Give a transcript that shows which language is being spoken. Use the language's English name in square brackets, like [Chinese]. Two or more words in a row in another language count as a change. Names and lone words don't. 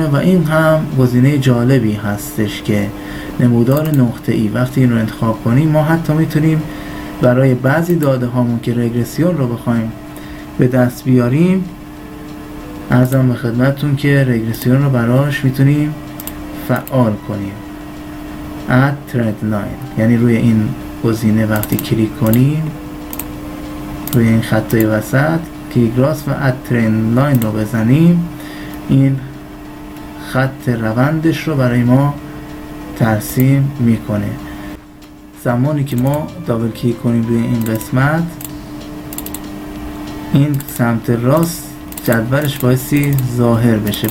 [Persian] و این هم گزینه جالبی هستش که نمودار نقطه‌ای. وقتی این رو انتخاب کنیم ما حتی میتونیم برای بعضی داده هامون که رگرسیون رو بخوایم به دست بیاریم، عرضم به خدمتتون که رگرسیون رو براش میتونیم فعال کنیم. [English] add trend line، [Persian] یعنی روی این گزینه وقتی کلیک کنیم روی این خطای وسط کلیک راست و [English] add trend line [Persian] رو بزنیم، این خط روندش رو برای ما ترسیم میکنه. زمانی که ما دابل کلیک کنیم روی این قسمت، این سمت راست جدولش بایستی ظاهر بشه.